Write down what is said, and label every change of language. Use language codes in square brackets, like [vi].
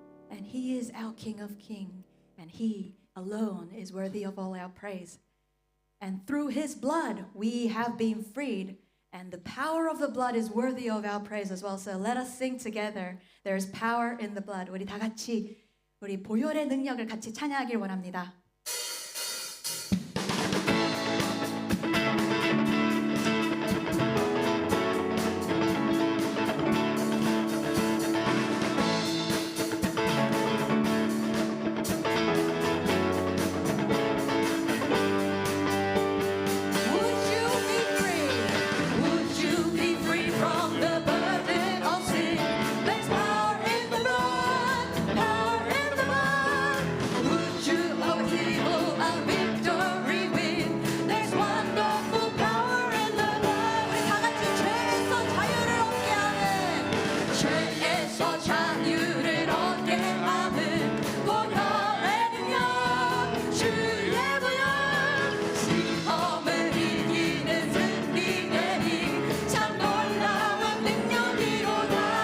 [en] And He is our King of Kings, and He alone is worthy of all our praise. And through His blood we have been freed, and the power of the blood is worthy of our praise as well. So let us sing together. There is power in the blood. [ko] 우리 다 같이 우리 보혈의 능력을 같이 찬양하길 원합니다. [en] Would you be free? Would you be free from the burden of sin? There's power in the blood, power in the blood. Would you over evil a victory win? There's wonderful power in the blood. [ko] 우리 다 같이 죄에서 자유를 얻게 하는, 죄에서 자유를 얻게 하는 보혈의 능력, 주의 보혈. 시험을 이기는 승리의 힘, 참 놀라운 능력이로다.